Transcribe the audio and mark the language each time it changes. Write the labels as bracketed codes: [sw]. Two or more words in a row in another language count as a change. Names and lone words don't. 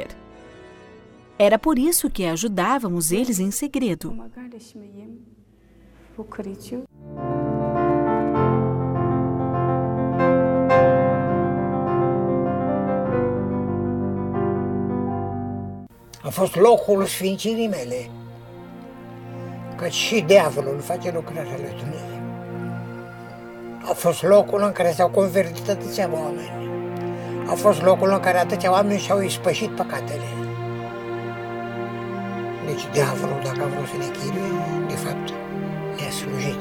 [pt] Era por isso que ajudávamos eles em segredo. [ro] A fost locul sfințirii mele, că și diavolul face lucrarea lui Dumnezeu. A fost locul în care s-au convertit atâția oameni. A fost locul în care atâția oameni și-au ispășit păcatele. Deci diavolul, dacă a vrut să ne chinuie, de fapt ne-a slujit.